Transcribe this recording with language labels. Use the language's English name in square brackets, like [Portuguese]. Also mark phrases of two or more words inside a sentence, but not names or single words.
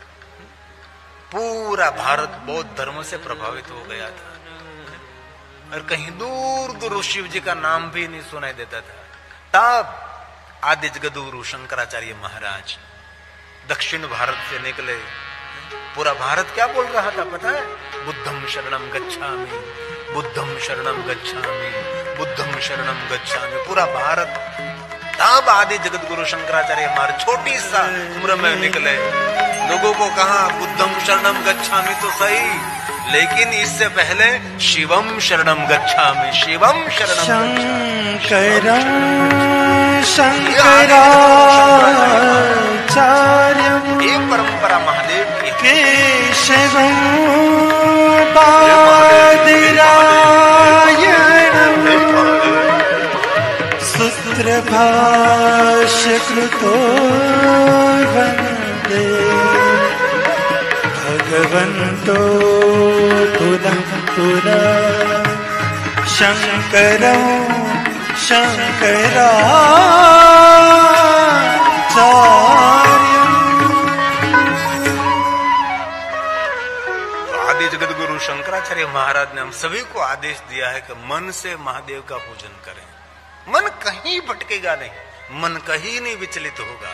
[Hindi] पूरा भारत बौद्ध धर्म से प्रभावित हो गया था और कहीं दूर दूर शिव जी का नाम भी नहीं सुनाई देता था। तब आदि जगत गुरु शंकराचार्य महाराज दक्षिण भारत से निकले। पूरा भारत क्या बोल रहा था पता है? [Pali] बुद्धम शरणम गच्छामि, बुद्धम शरणम गच्छामि, बुद्धम शरणम गच्छामि। [Hindi] पूरा भारत। तब आदि जगत गुरु शंकराचार्य महाराज छोटी सा उम्र में निकले, लोगों को कहा [Pali] बुद्धम शरणम गच्छामि [Hindi] तो सही, लेकिन इससे पहले [Sanskrit] शिवम शरणम गच्छामि, शिवम शरणम शंकरम शंकराचार्यम। [Hindi] ये परंपरा महादेव की [Sanskrit] केशवम बादरायणम सूत्रभाष्य कृतो वन्दे भगवन्तो पुनः पुनः शंकरं शंकराचार्यम्। [Hindi] आदि जगत गुरु शंकराचार्य महाराज ने हम सभी को आदेश दिया है कि मन से महादेव का पूजन करें। मन कहीं भटकेगा नहीं, मन कहीं नहीं विचलित होगा।